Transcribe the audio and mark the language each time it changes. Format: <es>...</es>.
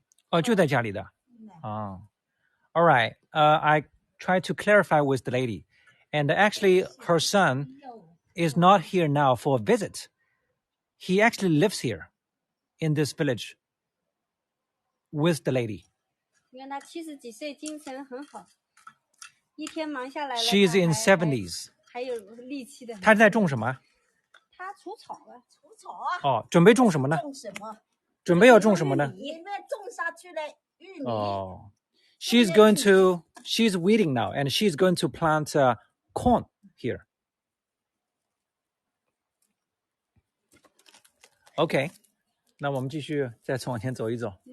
<zh>哦，就在家里的。</zh> <en>All right. I tried to clarify with the lady. And actually, her son is not here now for a visit. He actually lives here in this village with the lady.</en> <zh>因为他70几岁，精神很好，一天忙下来了，</zh> <en>She's</en> <zh>他</zh> <en>in 70s.</en> <zh>还有力气的。她在种什么？他除草了，除草啊。哦，准备种什么呢？种什么？准备要种什么呢？里面种下去了玉米。</zh> <en>哦 She's going to, she's weeding now, and she's going to plant corn here.</en> <zh>OK, 那我们继续再往前走一走。</zh>